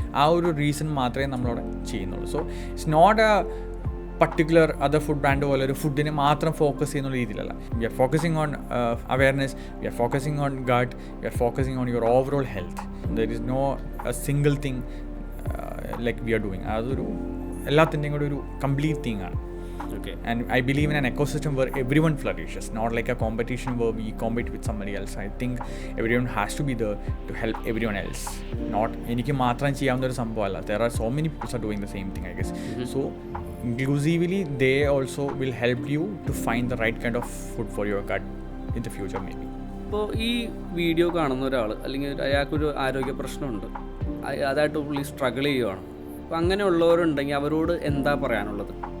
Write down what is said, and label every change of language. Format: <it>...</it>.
<ml>ആ ഒരു റീസൺ മാത്രമേ നമ്മളവിടെ ചെയ്യുന്നുള്ളൂ. So it's not A particular other food brand പോലെ ഒരു ഫുഡിനെ മാത്രം ഫോക്കസ് ചെയ്യുന്ന രീതിയിലല്ല.</ml> <en>We are focusing on awareness, we are focusing on gut, we are focusing on your overall health. There is no a single thing like we are doing. അതൊരു എല്ലാത്തിൻ്റെയും കൂടെ ഒരു complete thing ആണ്. Okay. And I believe in an ecosystem where everyone flourishes, not like a competition where we compete with somebody else. I think everyone has to be there to help everyone else.</en> <ml>Not എനിക്ക് മാത്രം ചെയ്യാവുന്ന ഒരു സംഭവമല്ല.</ml> <en>There are so many people are doing the same thing, I guess. So inclusively they also will help you to find the right kind of food for your gut in the future maybe.</en> <ml>ഇപ്പോൾ ഈ video കാണുന്ന ഒരാൾ അല്ലെങ്കിൽ അയാൾക്കൊരു ആരോഗ്യ പ്രശ്നമുണ്ട്, അതായിട്ട് പുള്ളി സ്ട്രഗിൾ ചെയ്യുവാണ്, അപ്പോൾ അങ്ങനെയുള്ളവരുണ്ടെങ്കിൽ അവരോട് എന്താ പറയാനുള്ളത്?</ml>